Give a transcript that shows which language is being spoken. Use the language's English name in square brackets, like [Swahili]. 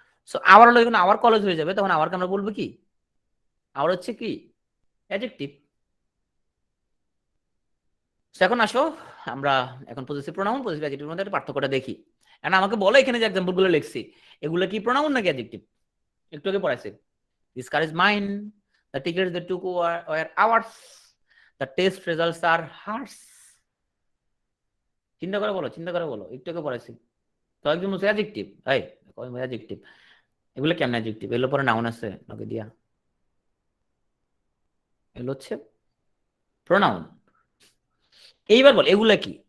[Bangla] So our হলো যখন our college হয়ে যাবে তখন আওয়ারকে আমরা বলবো কি? আওয়ার হচ্ছে কি? অ্যাডজেক্টিভ। এখন আসো আমরা এখন পজিটিভ প্রোনাউন পজিটিভ অ্যাডজেক্টিভের মধ্যে একটা পার্থক্যটা দেখি। এখন আমাকে বলো এখানে যে এক্সাম্পল গুলো লিখছি এগুলো কি প্রোনাউন নাকি অ্যাডজেক্টিভ? একটু আগে পড়াইছি। [English] This car is mine. The tickets they took were ours. The test results are hers. [Bangla] চিন্তা করে বলো, চিন্তা করে বলো, একটু আগে পড়াইছি। তো একদম হচ্ছে অ্যাডজেক্টিভ। এই অ্যাডজেক্টিভ, এগুলো কেমন অ্যাডজেক্টিভ? এগুলো পরে নাউন আছে নাকি দিয়া? এগুলো হচ্ছে প্রোনাউন। এইবার বল এগুলা কি?